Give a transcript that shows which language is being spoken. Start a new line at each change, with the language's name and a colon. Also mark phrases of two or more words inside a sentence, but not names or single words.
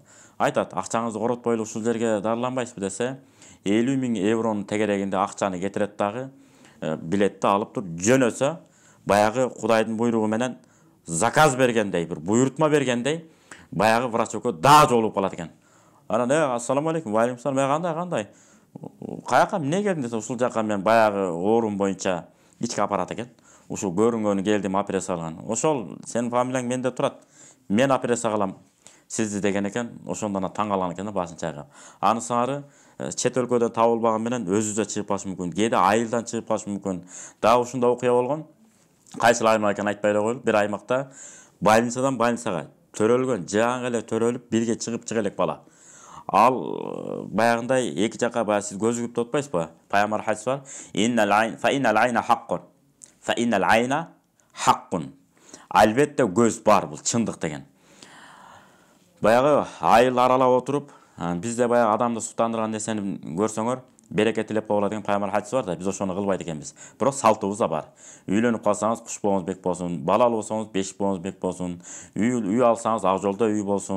Kyrgyz: Айтат, акчаңызды коротпойлу ушул жерге дарыланбайсызбы десе, 50 000 евронун тегерегинде акчаны кетирет дагы, билетти алып туруп жөнөсө, баягы Кудайдын буйругу менен заказ бергендей, бир буйрутма бергендей, баягы врач экөө да жолугуп калат экен.
Arabic: Анан السلام عليكم، وعليكم السلام,
Kyrgyz: кандай? Каяка эмне келдиң десе, ушул жака мен баягы оорум боюнча ичке апарат экен. Ушул көрүнгөнү келдим, операция кылган. Ошол сенин фамилияң менде турат. Мен операция кылам сизди деген экен. Ошондон таң калган экен да, башын чайкап. Анысыңары чет өлкөдөн табылбаган менен өзүбүздө чыгып калышы мүмкүн. Кээде айылдан чыгып калышы мүмкүн. Дагы ушундай окуя болгон. Кайсыл аймак экенин айтпай эле коелу. Бир аймакта больницадан больницага төрөлгөн, жаңы эле төрөлүп, бирге чыгып чыга элек бала. Ал баягындай эки жака баягы сиз көз күп деп атпайсызбы? Пайгамбар хадис бар.
Arabic: إن العين حق. فإن العين حق.
Kyrgyz: Албетте көз бар, бул чындык деген. Баягы айыл аралап отуруп, бизде баягы адамды суктандырган нерсени көрсөңөр, береке тилеп койгула деген пайгамбар хадис бар да, биз ошону кылбайт экенбиз. Бирок салтыбыз да бар. Үйлөнүп калсаңыз, куш боңуз бек болсун, балалуу болсоңуз, бешик боңуз бек болсун, үй алсаңыз, ак жолдо үй болсун.